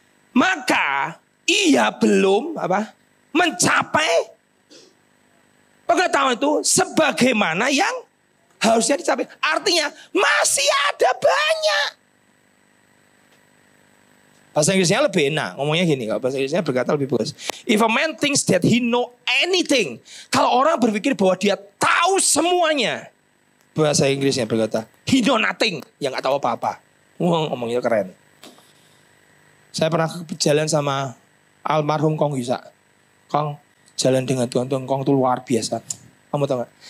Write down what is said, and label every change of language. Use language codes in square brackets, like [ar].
[id] Maka ia belum mencapai pengetahuan itu sebagaimana yang harusnya dicapai. Artinya masih ada banyak. Bahasa Inggrisnya lebih enak. Ngomongnya gini. Kalau bahasa Inggrisnya berkata lebih bagus. [en] If a man thinks that he know anything. [id] Kalau orang berpikir bahwa dia tahu semuanya. Bahasa Inggrisnya berkata, [en] he know nothing. [id] Yang gak tahu apa-apa. Ngomongnya keren. Saya pernah jalan sama almarhum Kong Yusa. Kong, jalan dengan Tuhan Kong itu luar biasa. Kamu tahu gak?